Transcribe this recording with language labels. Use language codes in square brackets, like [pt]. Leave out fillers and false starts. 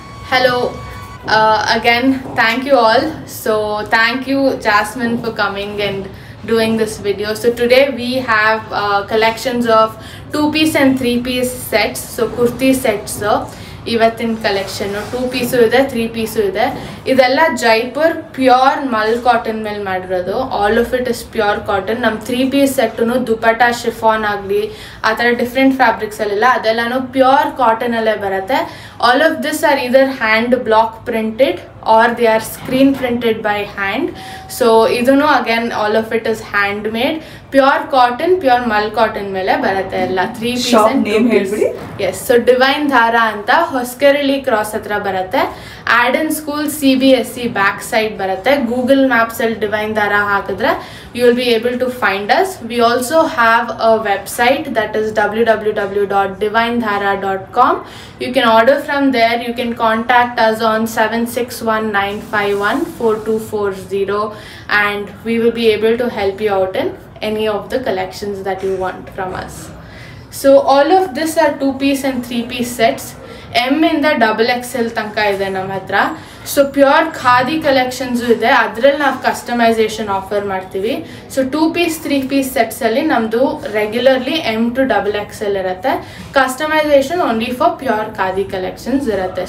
[en] Hello, again, thank you all. So thank you Jasmine for coming and doing this video. So today we have collections of 2-piece and 3-piece sets. So kurti sets [kn] ಇವತ್ತಿನ collection 2 piece ಇದೆ 3 piece ಇದೆ. ಇದೆಲ್ಲ Jaipur pure ಮಲ್ cotton ಮೇಲೆ ಮಾಡಿರೋದು. [en] All of it is pure cotton. [kn] ನಮ್ಮ 3 piece ಸೆಟ್ಟುನು dupatta chiffon ಆಗಲಿ ಆ ಥರ ಡಿಫ್ರೆಂಟ್ ಫ್ಯಾಬ್ರಿಕ್ಸ್ ಅಲ್ಲೆಲ್ಲ ಅದೆಲ್ಲಾನು ಪ್ಯೂರ್ ಕಾಟನ್ ಅಲ್ಲೇ ಬರುತ್ತೆ. [en] All of this are either hand block printed or they are screen printed by hand. So ಇದನ್ನು again all of it is hand made pure cotton, pure ಮಲ್ cotton ಮೇಲೆ ಬರುತ್ತೆ ಎಲ್ಲ 3 piece and 2 piece. [kn] S, so divine ಧಾರಾ ಅಂತ ಹೊಸಕೆರಳಿ cross ಹತ್ರ ಬರುತ್ತೆ. ಆಡನ್ school CBSE back side ಬರುತ್ತೆ. Google maps ಅಲ್ಲಿ ಡಿವೈನ್ ಧಾರಾ ಹಾಕಿದ್ರೆ [en] you will be able to find us. We also have a website that is www.divinedhara.com. You can order from there. You can contact us on 7619514240 and we will be able to help you out in any of the collections that you want from us. So all of this are 2-piece and 3-piece sets. [kn] M ಇಂದ XXL ತನಕ ಇದೆ ನಮ್ಮ ಹತ್ರ. So pure khadi collections ಇದೆ, ಅದರಲ್ಲಿ ನಾವು customisation offer ಮಾಡ್ತೀವಿ. So 2-piece 3-piece ಸೆಟ್ಸಲ್ಲಿ ನಮ್ಮದು ರೆಗ್ಯುಲರ್ಲಿ M to XXL ಇರುತ್ತೆ. [en] Customization only for pure khadi collections ಇರುತ್ತೆ.